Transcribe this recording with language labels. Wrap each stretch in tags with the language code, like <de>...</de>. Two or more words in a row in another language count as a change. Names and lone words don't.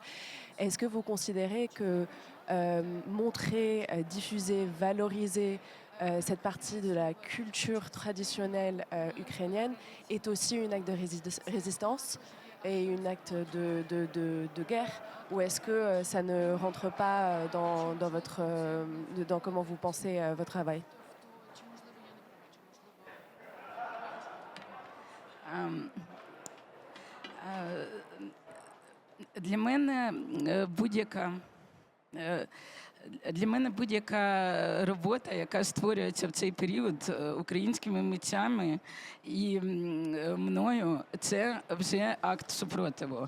<fr>Est-ce que vous considérez que montrer, diffuser, valoriser cette partie de la culture traditionnelle ukrainienne est aussi un acte de résistance et un acte de guerre, ou est-ce que ça ne rentre pas dans comment vous pensez votre travail?</fr> <uk>Для мене будь-яка робота, яка створюється в цей період українськими митцями і мною, це вже акт супротиву.</uk>